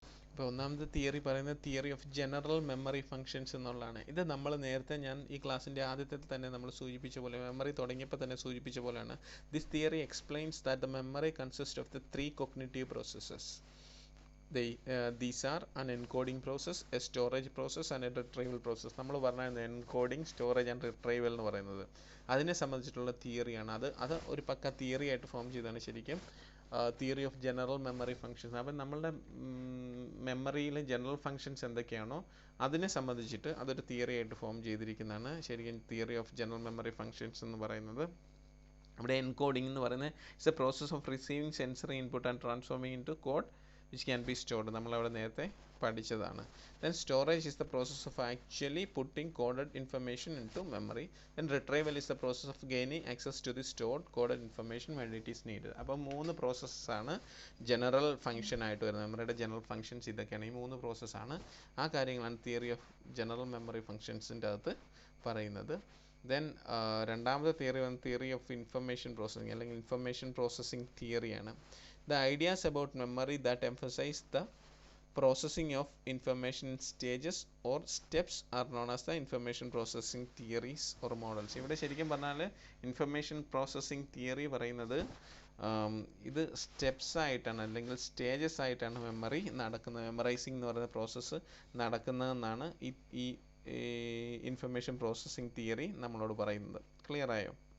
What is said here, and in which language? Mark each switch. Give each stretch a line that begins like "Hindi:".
Malayalam: ഇപ്പോൾ ഒന്നാമത്തെ തിയറി പറയുന്നത് theory of general memory functions എന്നുള്ളതാണ്. ഇത് നമ്മൾ നേരത്തെ ഞാൻ ഈ ക്ലാസ്സിൻ്റെ ആദ്യത്തെ തന്നെ നമ്മൾ സൂചിപ്പിച്ച പോലെ, മെമ്മറി തുടങ്ങിയപ്പോൾ തന്നെ സൂചിപ്പിച്ച പോലെയാണ്.
English: This theory explains that the memory consist of the 3 cognitive processes. These are an encoding process, a storage process and a retrieval process.
Malayalam: നമ്മൾ പറഞ്ഞായിരുന്നു എൻകോഡിങ്, സ്റ്റോറേജ് ആൻഡ് റിട്രൈവൽ എന്ന് പറയുന്നത്. അതിനെ സംബന്ധിച്ചിട്ടുള്ള തിയറിയാണ്. അത് ഒരു പക്ക തിയറി ആയിട്ട് ഫോം ചെയ്താണ് ശരിക്കും theory of general memory functions. അപ്പം നമ്മളുടെ മെമ്മറിയിലെ ജനറൽ ഫങ്ഷൻസ് എന്തൊക്കെയാണോ അതിനെ സംബന്ധിച്ചിട്ട് അതൊരു തിയറി ആയിട്ട് ഫോം ചെയ്തിരിക്കുന്നതാണ് ശരിക്കും theory of general memory functions എന്ന് പറയുന്നത്. ഇവിടെ എൻകോഡിംഗ് എന്ന് പറയുന്നത്
English: It's a process of receiving sensory input and transforming into code which can be stored.
Malayalam: നമ്മളവിടെ നേരത്തെ പഠിച്ചതാണ്.
English: Then storage is the process of actually putting coded information into memory. Then retrieval is the process of gaining access to the stored coded information when it is needed.
Malayalam: അപ്പോൾ 3 പ്രോസസ്സാണ് general function ആയിട്ട് വരുന്നത്. മെമ്മറിയുടെ general functions ഇതൊക്കെയാണ്. ഈ 3 പ്രോസസ്സാണ്. ആ കാര്യങ്ങളാണ് തിയറി ഓഫ് ജനറൽ മെമ്മറി ഫംഗ്ഷൻസിൻ്റെ അകത്ത് പറയുന്നത്. ദെൻ രണ്ടാമത്തെ തിയറി ഓഫ് ഇൻഫർമേഷൻ പ്രോസസ്സിങ് അല്ലെങ്കിൽ information processing തിയറിയാണ്.
English: The ideas about memory that emphasize the processing of information in stages or steps are known as the information processing theories or models.
Malayalam: ഇവിടെ ശരിക്കും പറഞ്ഞാൽ information processing theory പറയുന്നത് ഇത് steps ആയിട്ടാണ് അല്ലെങ്കിൽ stages ആയിട്ടാണ് memory നടക്കുന്നത്, മെമ്മറൈസിംഗ് എന്ന് പറയുന്ന പ്രോസസ്സ് നടക്കുന്നതെന്നാണ് ഈ ഇൻഫർമേഷൻ പ്രോസസ്സിംഗ് തിയറി നമ്മളോട് പറയുന്നത്. ക്ലിയർ ആയോ?